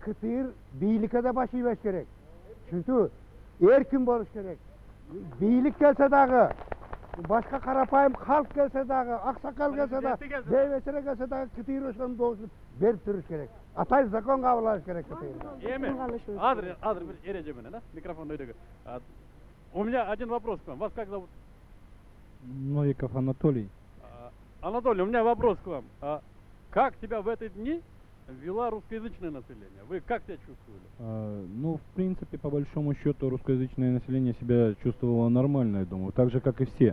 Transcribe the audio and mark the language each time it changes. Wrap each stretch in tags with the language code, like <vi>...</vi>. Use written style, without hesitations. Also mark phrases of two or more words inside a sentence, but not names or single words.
<ky>КТР бийликке да баш ийбеш керек. Чүнтү эркин болуш керек. Бийлик келсе дагы, башка карапайым халк келсе дагы, аксакал келсе дагы, бейбечере келсе дагы КТР ошону добуш берип туруш керек. Атай закон кабыл алыш керек КТР. Эми азыр бир эреже менен, микрофон өйдөгө.</ky> <ru>У меня один вопрос к вам. Вас как зовут? Новиков Анатолий. Анатолий, у меня вопрос к вам. Как тебя в эти дни вела русскоязычное население? Вы как себя чувствовали? Ну, в принципе, по большому счету, русскоязычное население себя чувствовало нормально, я думаю, так же, как и все.</ru>